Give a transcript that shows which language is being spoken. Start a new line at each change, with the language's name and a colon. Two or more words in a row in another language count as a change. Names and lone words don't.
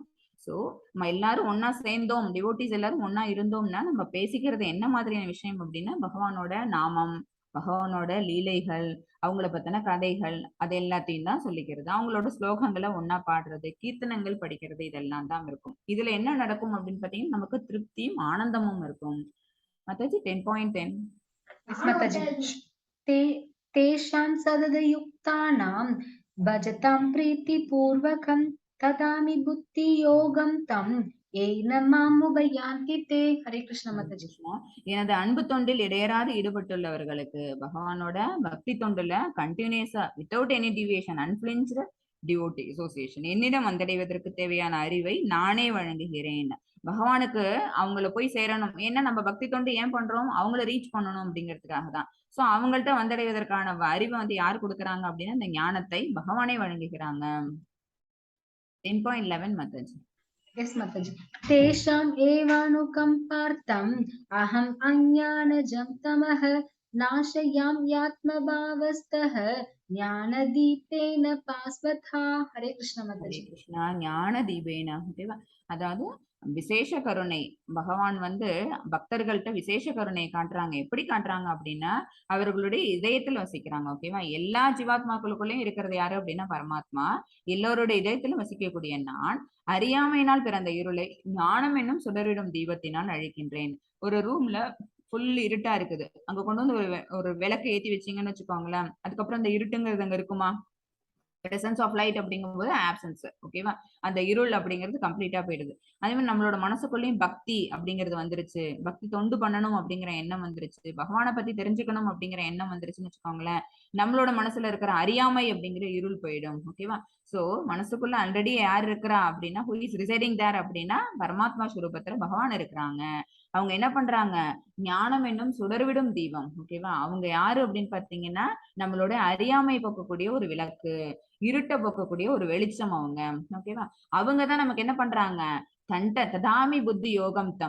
Tamil: சோ நம்ம எல்லாரும் ஒன்னா சேர்ந்தோம், டிவோட்டிஸ் எல்லாரும் ஒன்னா இருந்தோம்னா நம்ம பேசிக்கிறது என்ன மாதிரியான விஷயம் அப்படின்னா பகவானோட நாமம், பகவானோட லீலைகள், அவங்கள பத்தின கதைகள், அது எல்லாத்தையும் தான் சொல்லிக்கிறது. அவங்களோட ஸ்லோகங்களை ஒன்னா பாடுறது, கீர்த்தனங்கள் படிக்கிறது, இதெல்லாம் தான் இருக்கும். இதுல என்ன நடக்கும் அப்படின்னு பாத்தீங்கன்னா நமக்கு திருப்தியும் ஆனந்தமும் இருக்கும். மாதாஜி 10.10.
English: Yes, Mataji.
Sanskrit: तेषां सददयुक्तानां भजतां प्रीतिपूर्वकं ददामि बुद्धियोगं तं येन माम् उपयान्ति ते. हरे कृष्ण माताजी.
Tamil: எனது அன்பு தொண்டில் இடையராது ஈடுபட்டுள்ளவர்களுக்கு, பகவானோட பக்தி தொண்டுல கண்டினியூஸா
English: without any deviation unflinched devotee association
Tamil: என்னிடம் வந்தடைவதற்கு தேவையான அறிவை நானே வழங்குகிறேன். பகவானுக்கு அவங்கள போய் சேரணும், ஏன்னா நம்ம பக்தி தொண்டு ஏன் பண்றோம், அவங்கள ரீச் பண்ணணும் அப்படிங்கிறதுக்காக தான். சோ அவங்கள்ட்ட வந்தடைவதற்கான அறிவை வந்து யார் கொடுக்குறாங்க அப்படின்னா இந்த ஞானத்தை பகவானே வழங்குகிறாங்க. 10.11 மாதாஜி.
English: Yes, Mataji.
Sanskrit: तेषाम् एवानुकम्पार्थम् अहम् अज्ञानजं तमः नाशयामि आत्मभावस्तः ज्ञानदीपेन भास्वता. हरे कृष्ण माताजी. कृष्णा ज्ञान दीपेन. ஓகேவா?
Tamil: அதாவது விசேஷ கருணை, பகவான் வந்து பக்தர்கள்ட்ட விசேஷ கருணையை காட்டுறாங்க. எப்படி காட்டுறாங்க அப்படின்னா அவர்களுடைய இதயத்துல வசிக்கிறாங்க. ஓகேவா? எல்லா ஜீவாத்மாக்களுக்குள்ளயும் இருக்கிறது யாரு அப்படின்னா பரமாத்மா. எல்லோருடைய இதயத்திலும் வசிக்கக்கூடிய நான் அறியாமையினால் பிறந்த இருளை ஞானம் என்னும் சுடரிடும் தீபத்தினால் அழிக்கின்றேன். ஒரு ரூம்ல ஃபுல் இருட்டா இருக்குது, அங்க கொண்டு வந்து ஒரு விளக்கு ஏத்தி வச்சீங்கன்னு வச்சுக்கோங்களேன், அதுக்கப்புறம் அந்த இருட்டுங்கிறது அங்க இருக்குமா?
English: presence of light
Tamil: அப்படிங்கும்போது ஆப்சன்ஸ். ஓகேவா? அந்த இருள் அப்படிங்கிறது கம்ப்ளீட்டா போயிடுது. அதே மாதிரி நம்மளோட மனசுக்குள்ளேயும் பக்தி அப்படிங்கிறது வந்துருச்சு, பக்தி தொண்டு பண்ணணும் அப்படிங்கிற எண்ணம் வந்துருச்சு, பகவானை பத்தி தெரிஞ்சுக்கணும் அப்படிங்கிற எண்ணம் வந்துருச்சுன்னு வச்சுக்கோங்களேன், நம்மளோட மனசுல இருக்கிற அறியாமை அப்படிங்கிற இருள் போயிடும். ஓகேவா? சோ மனசுக்குள்ள ஆல்ரெடி யார் இருக்கிறா அப்படின்னா
English: who is residing there
Tamil: அப்படின்னா பரமாத்மா ஸ்வரூபத்துல பகவான் இருக்கிறாங்க. அவங்க என்ன பண்றாங்க, ஞானம் என்னும் சுடர்விடும் தீபம். ஓகேவா? அவங்க யாரு அப்படின்னு பாத்தீங்கன்னா நம்மளோட அறியாமை போக்கக்கூடிய ஒரு விளக்கு, இருட்ட போக்கக்கூடிய ஒரு வெளிச்சம் அவங்க. ஓகேவா? அவங்கதான் நமக்கு என்ன பண்றாங்க,
Sanskrit: ददामि बुद्धि योगं तम्.